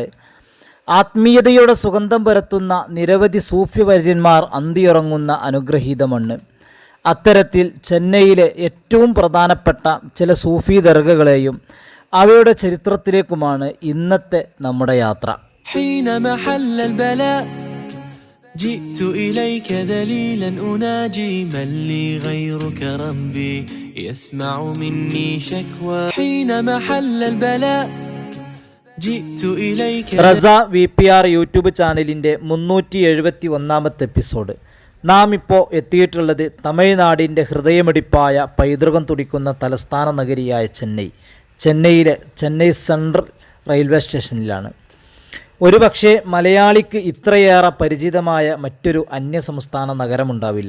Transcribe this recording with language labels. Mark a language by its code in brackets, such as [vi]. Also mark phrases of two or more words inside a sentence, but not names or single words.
[ml] ആത്മീയതയുടെ സുഗന്ധം പരത്തുന്ന നിരവധി സൂഫി വര്യന്മാർ അന്തിയുറങ്ങുന്ന അനുഗ്രഹീത മണ്ണ്. അത്തരത്തിൽ ചെന്നൈയിലെ ഏറ്റവും പ്രധാനപ്പെട്ട ചില സൂഫി ദർഗകളെയും അവയുടെ ചരിത്രത്തിലേക്കുമാണ് ഇന്നത്തെ നമ്മുടെ യാത്ര. [ar] جئت إليك ذليلا أناجي من لي غيرك ربي يسمع مني شكوى حين محل البلاء جئت إليك. [ml] റസ VPR യൂട്യൂബ് ചാനലിൻ്റെ 371ാമത്തെ എപ്പിസോഡ്. നാം ഇപ്പോൾ എത്തിയിട്ടുള്ളത് തമിഴ്നാടിൻ്റെ ഹൃദയമിടിപ്പായ പൈതൃകം തുടിക്കുന്ന തലസ്ഥാന നഗരിയായ ചെന്നൈയിലെ ചെന്നൈ സെൻട്രൽ റെയിൽവേ സ്റ്റേഷനിലാണ്. ഒരുപക്ഷെ മലയാളിക്ക് ഇത്രയേറെ പരിചിതമായ മറ്റൊരു അന്യസംസ്ഥാന നഗരമുണ്ടാവില്ല.